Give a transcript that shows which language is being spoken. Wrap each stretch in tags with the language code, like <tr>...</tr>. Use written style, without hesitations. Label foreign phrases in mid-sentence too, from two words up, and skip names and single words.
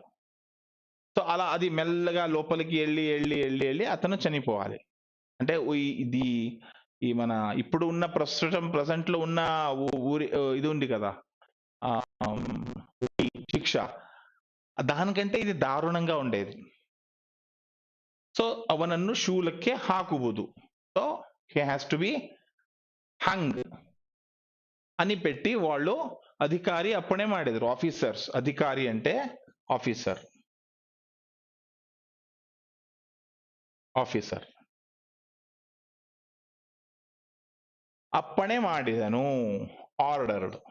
<te>సో అలా అది మెల్లగా లోపలికి వెళ్ళి అతను చనిపోవాలి. అంటే ఇది ఈ మన ఇప్పుడు ఉన్న ప్రజెంట్ లో ఉన్న ఊరి ఇది ఉంది కదా, శిక్ష, దానికంటే ఇది దారుణంగా ఉండేది.</te> <kn>సో ಅವನನ್ನು ಶೂಲಕ್ಕೆ ಹಾಕುವುದು,</kn> <te>సో</te> <en>he has to be hung</en> <te>అని పెట్టి వాళ్ళు అధికారి అప్పుడే ಮಾಡಿದ್ರು. ఆఫీసర్స్, అధికారి అంటే ఆఫీసర్,</te> <kn>ಅಪ್ಪನೆ ಮಾಡಿದನು,</kn> <te>ఆర్డర్డ్.</te>